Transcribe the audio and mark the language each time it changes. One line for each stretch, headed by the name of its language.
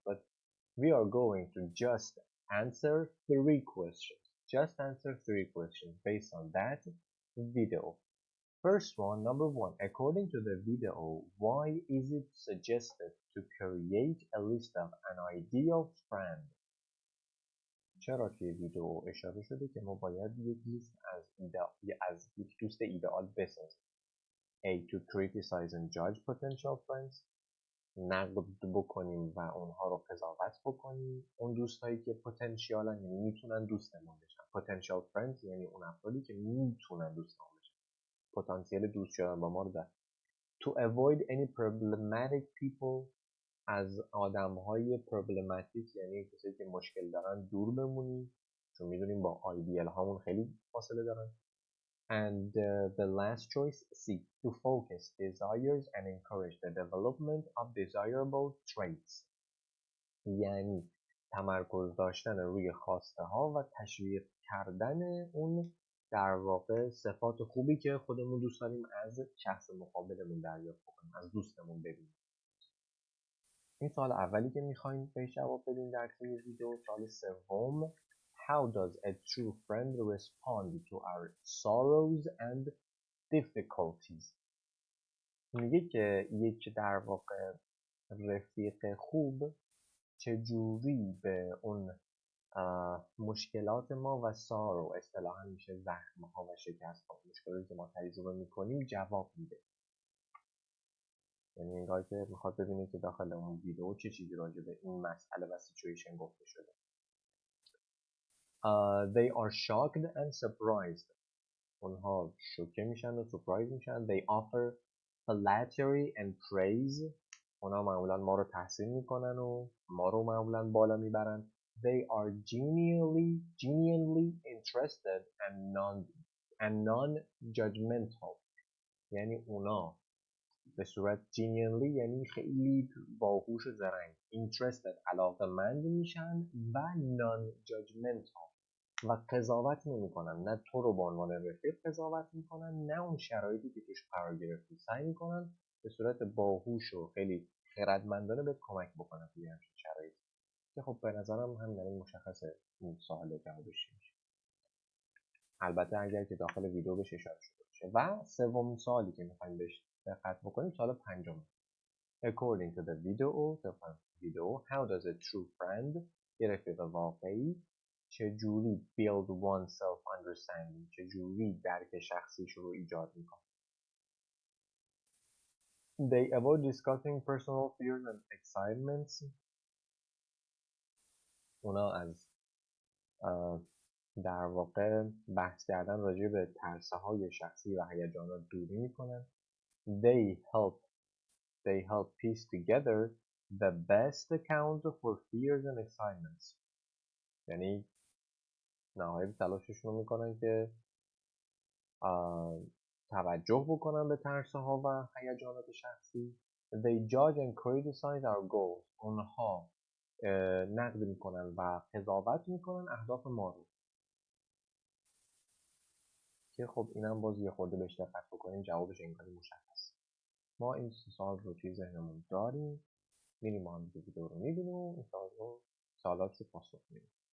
English: But we are going to just answer 3 questions. Just answer 3 questions based on that video. First one, number 1, according to the video, why is it suggested to create a list of an ideal friend?
Persian: چرا توی ویدیو اشاره شده که ما باید یک لیست از یک دوست ایدئال بسازیم.
English: A. To criticize and judge potential friends.
Persian: نقد بکنیم و اونها رو قضاوت بکنیم. اون دوستایی که پتانسیالن، یعنی میتونن دوستمون بشن.
English: Potential friends
Persian: یعنی اون افرادی که میتونن دوستمون بشن. پتانسیل دوست شدن با ما رو دارن.
English: To avoid any problematic people.
Persian: از آدم‌های پروبلماتیک یعنی کسایی که مشکل دارن دور بمونیم چون میدونیم با آیدیال هامون خیلی فاصله دارن.
English: And the last choice, C. To focus desires and encourage the development of desirable traits.
Persian: یعنی تمرکز داشتن روی خواسته ها و تشویق کردن اون در واقع صفات خوبی که خودمون دوست داریم از شخص مقابلمون دریافت کنیم، از دوستمون ببینیم. این سوال اولی که میخوایم بهش جواب بدیم در طول ویدیو. سوال سوم،
English: How does a true friend respond to our sorrows and difficulties?
Persian: میگه که یک در واقع رفیق خوب چجوری به اون مشکلات ما و سارو، اصطلاحاً میشه زخم‌ها و شکست‌ها، مشکلاتی که ما تجربه میکنیم جواب میده. یعنی انگار که میخواد ببینه که داخل اون ویدیو چه چیزی راجع به این مسئله و سیچویشن گفته شده.
English: They are shocked and surprised.
Persian: اونها شوکه میشن و سورپرایز میشن.
English: They offer flattery and praise.
Persian: اونها معمولا ما رو تحسین میکنن و ما رو معمولا بالا میبرن.
English: They are genuinely interested and non-judgmental.
Persian: یعنی اونا به صورت genuinely یعنی خیلی باهوش و زرنگ. Interested علاقه‌مند میشن و non-judgmental و قضاوت نمیکنن. نه تو رو به عنوان رفیق قضاوت میکنن، نه اون شرایطی که توش قرار گرفتی. سعی میکنن به صورت باهوش و خیلی خردمندانه بهت کمک بکنن توی همچین شرایطی. که خب به نظرم همین مشخصه این سوال جوابش میشه. البته اگر که داخل ویدیو بهش اشاره شده باشه. و سومین سوالی که میخوایم بهش دقت بکنیم سوال پنجم.
English: According to the video, how does a true friend
Persian: یه رفیق واقعی چجوری
English: build one self understanding،
Persian: چجوری درک شخصیش رو ایجاد میکنه.
English: They avoid discussing personal fears and excitements.
Persian: اونا از در واقع بحث کردن راجع به ترس‌های شخصی و هیجانات دوری میکنن.
English: They help piece together the best account for fears and excitements.
Persian: یعنی نهایت تلاششون رو میکنن که توجه بکنن به ترس‌ها و هیجانات شخصی.
English: They judge and criticize our goals.
Persian: اونها نقد میکنن و قضاوت میکنن اهداف ما رو، که خب اینم باز یه خورده بهش دقت بکنیم جوابش انگاری مشخص. ما این سوال رو توی ذهنمون داریم، میریم ما هم ویدیو رو میبینیم و این سوالات رو پاسخ میدیم.